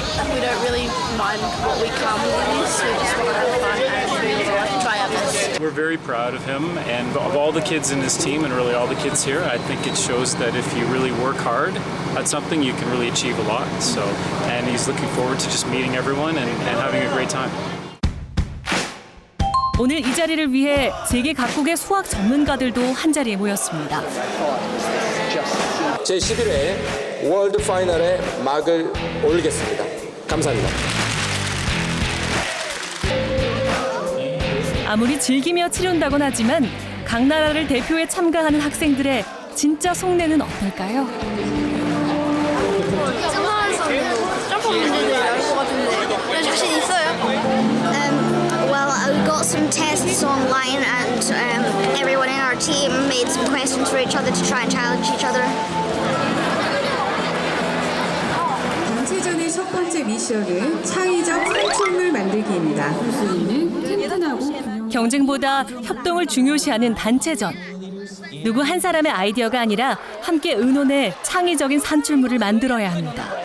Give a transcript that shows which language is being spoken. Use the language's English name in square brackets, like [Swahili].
[English] We don't really mind what we come with this. We just want to have fun and really try our best. We're very proud of him and of all the kids in his team and really all the kids here. I think it shows that if you really work hard at something, you can really achieve a lot. And he's looking forward to just meeting everyone and having a great time. [Korean] 오늘 이 자리를 위해 세계 각국의 수학 전문가들도 한자리에 모였습니다. 제11회 월드 파이널에 막을 올리겠습니다. 감사합니다. 아무리 즐기며 치른다곤 하지만 각 나라를 대표해 참가하는 학생들의 진짜 속내는 어떨까요? 생활에서도 점프 문제들이 나올 것 같은데 자신 있어요? [English] Well, we got some tests online and everyone in our team made some questions for each other to try and challenge each other. [Korean] 단체전의 첫 번째 미션은 창의적 산출물 만들기입니다. 경쟁보다 협동을 중요시하는 단체전. 누구 한 사람의 아이디어가 아니라 함께 의논해 창의적인 산출물을 만들어야 합니다.